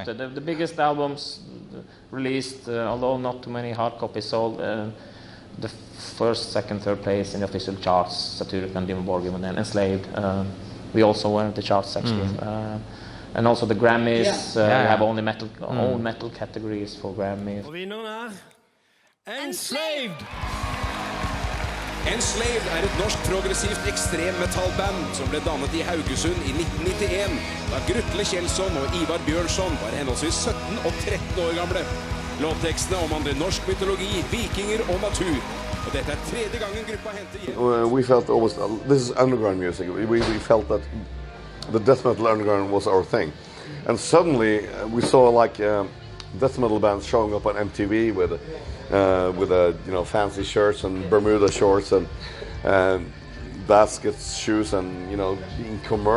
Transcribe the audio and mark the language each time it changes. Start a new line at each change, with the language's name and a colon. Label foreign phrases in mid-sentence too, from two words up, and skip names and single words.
English: The biggest albums released, although not too many hard copies sold, the first, second, third place in the official charts, Satiric and Dimmu Borgir, and then Enslaved. We also were in the charts actually. And also the Grammys, we have only own metal categories for Grammys.
Norwegian: Og vinneren Enslaved! Enslaved et norsk progressivt ekstremmetallband som ble dannet i Haugesund i 1991, da Grutle Kjelsson og Ivar Bjørnson var henholdsvis 17 og 13 år gamle. Låttekstene omhandler norsk mytologi, vikinger og natur. Og dette tredje gangen gruppa henter hjem.
English: We felt almost, this is underground music, we felt that the death metal underground was our thing. And suddenly we saw like death metal bands showing up on MTV with fancy shirts and Bermuda shorts and baskets, shoes, and being commercial.